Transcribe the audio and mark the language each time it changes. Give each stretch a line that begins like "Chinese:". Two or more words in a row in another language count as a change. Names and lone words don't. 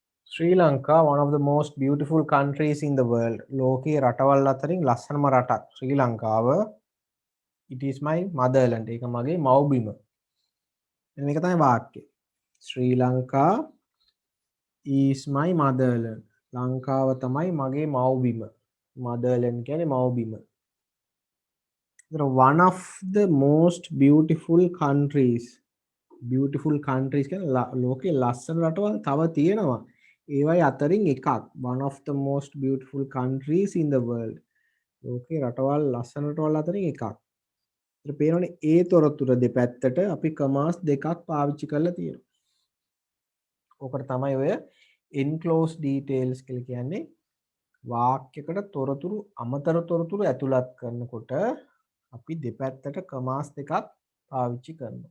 English: Sri Lanka, one of the most beautiful countries in the world.
Sinhala: ලෝකයේ රටවල් අතරින් ලස්සනම රටක් ශ්‍රී ලංකාව.
English: It is my motherland.
Sinhala: ඒක මගේ මව්බිම. මේක තමයි වාක්‍යය. ශ්‍රී ලංකා
English: is my motherland.
Sinhala: ලංකාව තමයි මගේ මව්බිම. motherland කියන්නේ මව්බිම.
English: One of the most beautiful countries. Beautiful countries
Sinhala: කියන්නේ ලෝකයේ ලස්සන රටවල් තව තියෙනවා. ඒවයි අතරින් එකක්.
English: One of the most beautiful countries in the world.
Sinhala: ලෝකයේ රටවල් ලස්සන රටවල් අතරින් එකක්. ඒත් පේනවනේ ඒ තොරතුර දෙපැත්තට අපි කමාස් දෙකක් පාවිච්චි කරලා තියෙනවා. ඕකට තමයි ඔය
English: enclosed details
Sinhala: කියලා කියන්නේ. වාක්‍යයකට තොරතුරු අමතර තොරතුරු ඇතුළත් කරනකොට අපි දෙපැත්තට කමාස් දෙකක් පාවිච්චි කරනවා.